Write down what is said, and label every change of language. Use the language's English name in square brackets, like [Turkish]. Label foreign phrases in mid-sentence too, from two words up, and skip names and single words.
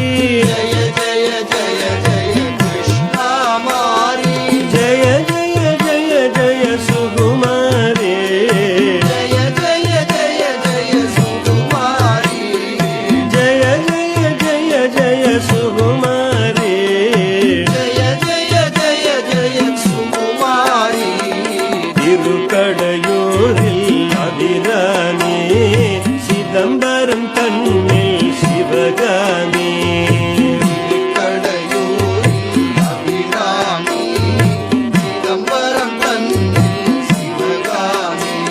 [Hindi] जय जय जय जय कृष्णा मारी जय जय जय जय सुकुमारी जय जय जय जय सुकुमारी जय जय जय जय सुकुमारी [Tamil] திருக்கடையூரில் அபிராமி சிதம்பரம் கண்ணில் சிவகாமி திருக்கடையூரில் அபிராமி சிதம்பரம் கண்ணில் சிவகாமி